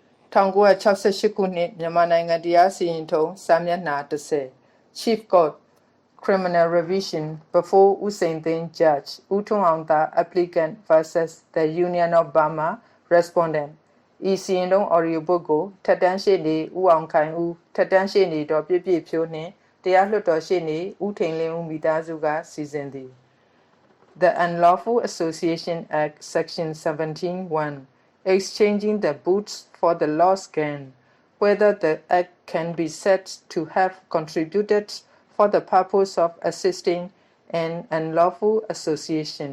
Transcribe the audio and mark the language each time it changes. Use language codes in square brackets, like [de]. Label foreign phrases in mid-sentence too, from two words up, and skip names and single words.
[my] 1968 ခုနှစ်မြန်မာနိုင်ငံတရားစီရင်ထုံးစာမျက်နှာ30 [en] Chief Court Criminal Revision before [my] ဦးစိန်သိန်း Judge ဦးထွန်းအောင်သာ [en] Applicant versus the Union of Burma Respondent [my] ဤစီရင်ထုံး [en] audio book [my] ကိုထက်တန်းရှေ့နေဦးအောင်ခိုင်ဦးထက်တန်းရှေ့နေတော်ပြည့်ပြည့်ဖြိုးနှင့်တရားလွှတ်တော်ရှေ့နေဦးထိန်လင်းဦးမိသားစုကစီစဉ်သည် [en] The Unlawful Association Act Section 17(1) exchanging the boots for the lost gain, whether the act can be said to have contributed for the purpose of assisting an unlawful association.